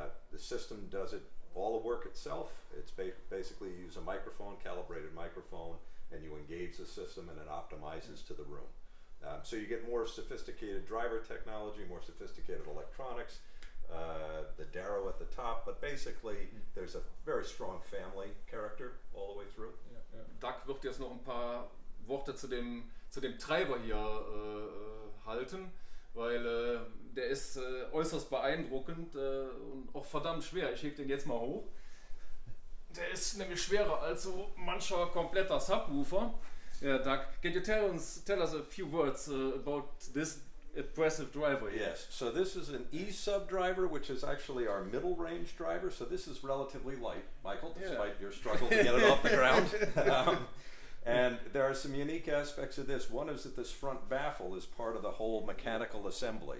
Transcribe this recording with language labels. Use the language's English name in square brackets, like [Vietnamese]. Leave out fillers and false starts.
[English] The system does all the work itself. It's basically you use a microphone, calibrated microphone, and you engage the system and it optimizes to the room. So you get more sophisticated driver technology, more sophisticated electronics, the Darrow at the top, but basically there's a very strong family character all the way through. [German] Doug wird jetzt noch ein paar Worte zu dem Treiber hier halten, weil der ist äußerst beeindruckend und auch verdammt schwer. Ich heb den jetzt mal hoch. Der ist nämlich schwerer als so mancher kompletter Subwoofer. [English] Yeah, Doug, can you tell us a few words about this impressive driver here? Yes, so this is an E-sub driver, which is actually our middle range driver. So this is relatively light, Michael, despite your struggle to get it off the ground. And there are some unique aspects of this. One is that this front baffle is part of the whole mechanical assembly.